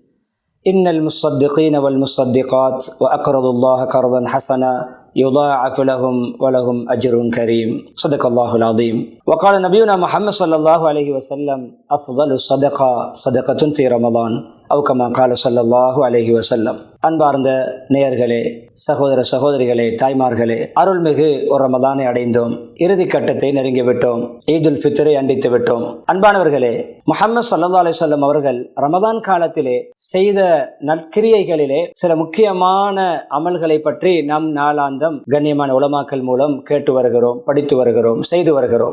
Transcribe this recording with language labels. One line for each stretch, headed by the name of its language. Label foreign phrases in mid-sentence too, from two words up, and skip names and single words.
Arabic: إن المصدقين والمصدقات وأقرضوا الله قرضا حسنا يضاعف لهم ولهم أجر كريم صدق الله العظيم وقال نبينا محمد صلى الله عليه وسلم أفضل الصدقة صدقة في رمضان أو كما قال صلى الله عليه وسلم
Tamil: அன்பார்ந்த நேயர்களே, சகோதர சகோதரிகளே, தாய்மார்களே, அருள்மிகு ஒரு ரமதானை அடைந்தோம். இறுதி கட்டத்தை நெருங்கிவிட்டோம். ஈதுல் ஃபித்ரை அண்டித்து விட்டோம். அன்பானவர்களே, முஹம்மது
Arabic: صلى الله عليه وسلم
Tamil: அவர்கள் ரமதான் காலத்திலே செய்த நற்கிரியைகளிலே சில முக்கியமான அமல்களை பற்றி நம் நாளாந்தம் கண்ணியமான உலமாக்கள் மூலம் கேட்டு வருகிறோம், படித்து வருகிறோம், செய்து வருகிறோம்.